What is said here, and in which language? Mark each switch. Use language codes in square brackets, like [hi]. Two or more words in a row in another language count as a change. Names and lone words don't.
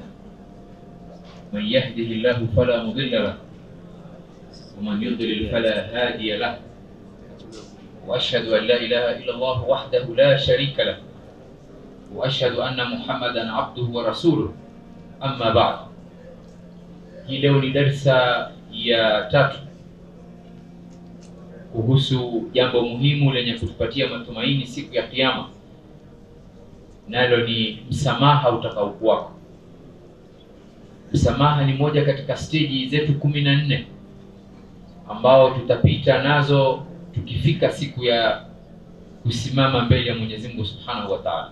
[ar] من يهده الله فلا مضل له ومن يضلل فلا هادي له، وأشهد أن لا إله إلا الله وحده لا شريك له، وأشهد أن محمدا عبده ورسوله. أما بعد. [sw] Hii leo ni darsa ya 3 kuhusu jambo muhimu lenye kutupatia matumaini siku ya kiyama, nalo ni msamaha utakaokuwako. Msamaha ni moja katika stage zetu 14 ambao tutapita nazo tukifika siku ya kusimama mbele ya Mwenyezi Mungu [ar] سبحانه وتعالى.